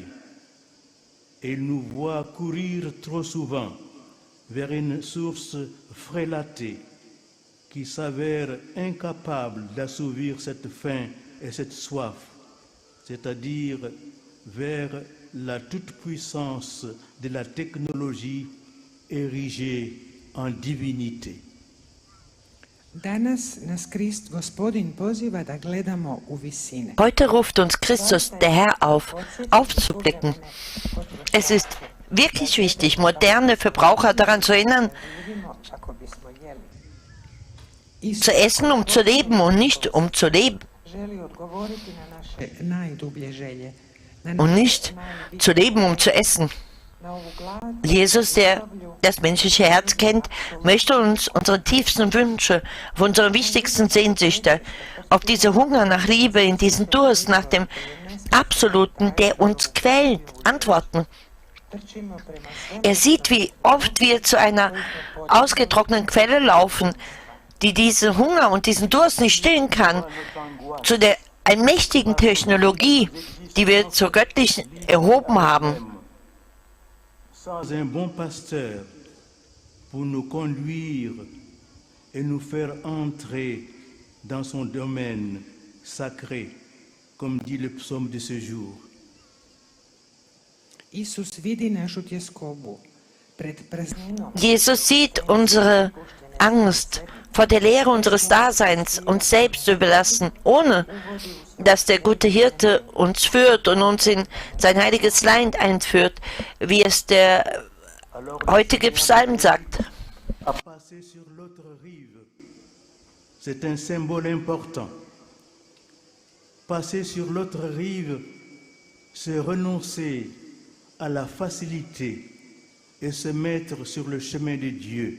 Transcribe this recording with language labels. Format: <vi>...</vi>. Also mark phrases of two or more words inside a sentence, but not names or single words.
<fr>Et il nous voit courir trop souvent vers une source frélatée qui s'avère incapable d'assouvir cette faim et cette soif, c'est-à-dire vers la toute-puissance de la technologie érigée en divinité.</fr> <hr>Danas nas Gospodin poziva da gledamo u visine.</hr> <de>Heute ruft uns Christus, der Herr, auf, aufzublicken. Es ist wirklich wichtig, moderne Verbraucher daran zu erinnern, zu essen, um zu leben und nicht um zu leben.</de> <hr>Želi odgovoriti na naše najdublje želje.</hr> <de>Und nicht zu leben, um zu essen. Jesus, der das menschliche Herz kennt, möchte uns unsere tiefsten Wünsche, auf unsere wichtigsten Sehnsüchte, auf diese Hunger nach Liebe, in diesen Durst nach dem Absoluten, der uns quält, antworten. Er sieht, wie oft wir zu einer ausgetrockneten Quelle laufen, die diesen Hunger und diesen Durst nicht stillen kann, zu der allmächtigen Technologie, die wir zur göttlichen erhoben haben.</de> <fr>Sans un bon pasteur pour nous conduire et nous faire entrer dans son domaine sacré, comme dit le psaume de ce jour.</fr> <hr>Isus vidi našu tjeskobu pred prazninom.</hr> <de>Jesus sieht unsere Angst vor der Leere unseres Daseins, uns selbst zu überlassen, ohne dass der gute Hirte uns führt und uns in sein heiliges Land einführt, wie es der heutige Psalm sagt.</de> <fr>Passer sur l'autre rive, c'est un symbole important. Passer sur l'autre rive, c'est renoncer à la facilité et se mettre sur le chemin de Dieu.</fr>